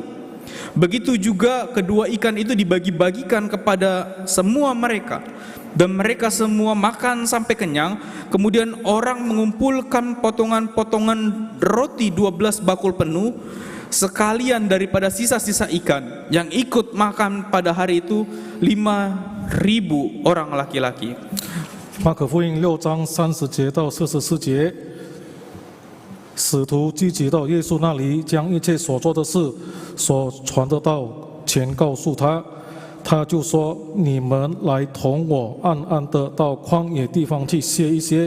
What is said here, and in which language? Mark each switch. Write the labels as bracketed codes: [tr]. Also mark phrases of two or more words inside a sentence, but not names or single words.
[id] Begitu juga kedua ikan itu dibagi-bagikan kepada semua mereka, dan mereka semua makan sampai kenyang. Kemudian orang mengumpulkan potongan-potongan roti 12 bakul penuh, sekalian daripada sisa-sisa ikan. Yang ikut makan pada hari itu 5.000 orang laki-laki. [zh] 马可福音6章30节到44节，使徒聚集到耶稣那里，将一切所做的事、所传的道全告诉他。他就说：“你们来同我暗暗的到旷野地方去歇一歇。